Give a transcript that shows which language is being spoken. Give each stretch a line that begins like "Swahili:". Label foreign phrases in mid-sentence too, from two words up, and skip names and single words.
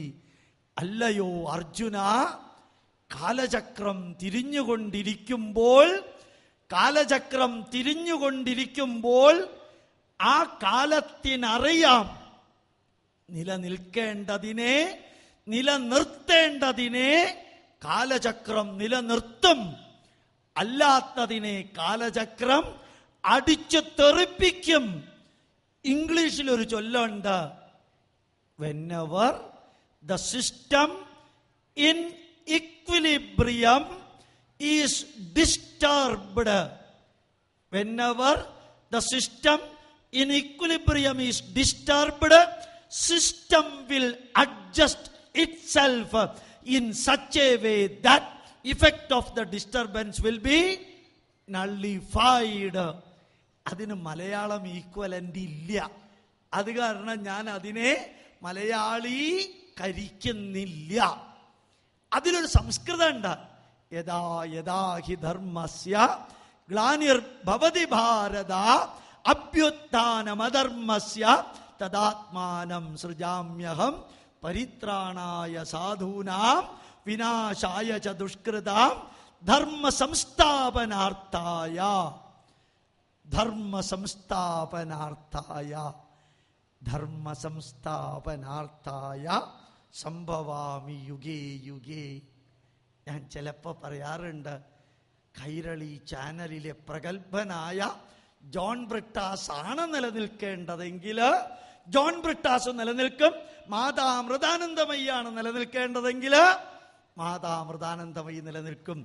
Malayalam: അല്ലയോ അർജുന, കാലചക്രം തിരിഞ്ഞുകൊണ്ടിരിക്കുമ്പോൾ ആ കാലത്തിനറിയാം നിലനിർത്തേണ്ടതിനെ കാലചക്രം നിലനിർത്തും, അല്ലാത്തതിനെ കാലചക്രം അടിച്ചു തെറിപ്പിക്കും. ഇംഗ്ലീഷിൽ ഒരു ചൊല്ലുണ്ട്,
English: whenever the system in equilibrium is disturbed, whenever the system in equilibrium is disturbed, system will adjust itself in such a way that effect of the disturbance will be nullified.
Malayalam: അതിന് മലയാളം ഈക്വലന്റ് ഇല്ല. അത് കാരണം ഞാൻ അതിനെ മലയാളി കരിക്കുന്നില്ല. അതിലൊരു സംസ്കൃതം ഉണ്ട്,
Sanskrit: यदा यदा हि धर्मस्य ग्लानिर्भवति भारत अभ्युत्थानमधर्मस्य तदात्मानं सृजाम्यहम् परित्राणाय साधूनां विनाशाय च दुष्कृताम् धर्म संस्थापनार्थाय सम्भवामि युगे युगे.
Malayalam: ഞാൻ ചിലപ്പോൾ പറയാറുണ്ട്, കൈരളി ചാനലിലെ പ്രഗത്ഭനായ ജോൺ ബ്രിട്ടാസ് ആണ് നിലനിൽക്കേണ്ടതെങ്കിൽ ജോൺ ബ്രിട്ടാസ് നിലനിൽക്കും. മാതാമൃതാനന്ദമയ്യാണ് നിലനിൽക്കേണ്ടതെങ്കിൽ മാതാമൃതാനന്ദമയി നിലനിൽക്കും.